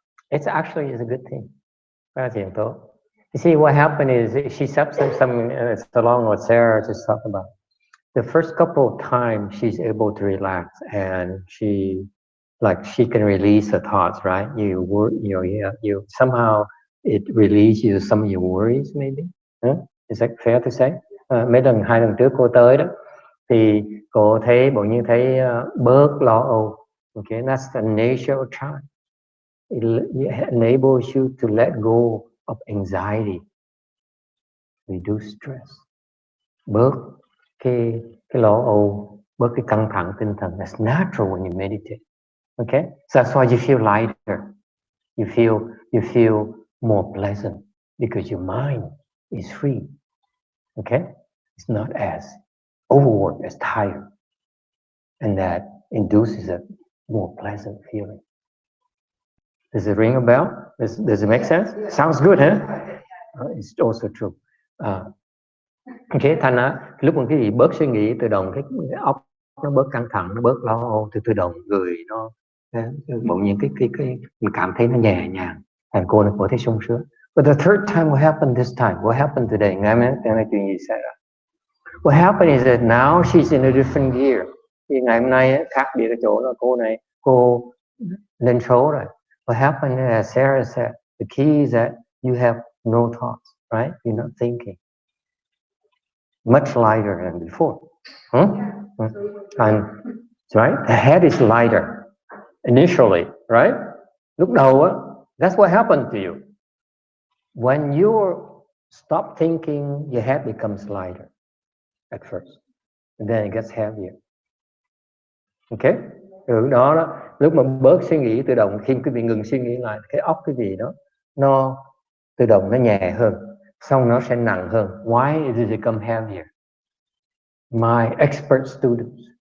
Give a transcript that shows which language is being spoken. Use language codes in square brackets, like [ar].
[en] It's actually is a good thing. You see, what happened is she said something along what Sarah just talked about. The first couple of times she's able to relax and she can release her thoughts, right? You somehow it releases you some of your worries, maybe. Huh? Is that fair to say? [vi] Mấy hai lần trước cô tới đó, thì cô thấy bộ như thấy bớt lo âu. [en] Okay, that's the nature of time. It enables you to let go of anxiety, reduce stress, [vi] bớt cái lo âu, bớt cái căng thẳng tinh thần. [en] That's natural when you meditate. Okay, so that's why you feel lighter. You feel more pleasant because your mind is free. Okay, it's not as overworked, as tired, and that induces a more pleasant feeling. Does it ring a bell? Does it make sense? Sounds good, huh? It's also true. [vi] Okay, thành ra lúc mà cái gì bớt suy nghĩ, tự động cái óc nó bớt căng thẳng, nó bớt lo âu, tự động người nó bỗng nhiên cái mình cảm thấy nó nhẹ nhàng, thành cô nó có thể sung sướng. [en] But the third time, what happened this time? What happened today? [vi] Ngày hôm nay chuyện gì xảy ra? [en] What happened is that now she's in a different gear. [vi] Thì ngày hôm nay khác biệt cái chỗ là cô lên số rồi. [en] What happened is, as Sarah said, the key is that you have no thoughts, right? You're not thinking. Much lighter than before. And right, the head is lighter initially, right? [vi] Lúc đầu á, [en] that's what happened to you. When you stop thinking, your head becomes lighter at first, and then it gets heavier. Okay? [vi] Rồi đó, lúc mà bớt suy nghĩ tự động, khi quý vị ngừng suy nghĩ lại, cái óc quý vị đó, nó tự động nó nhẹ hơn, xong nó sẽ nặng hơn. [en] Why does it become heavier? My expert students.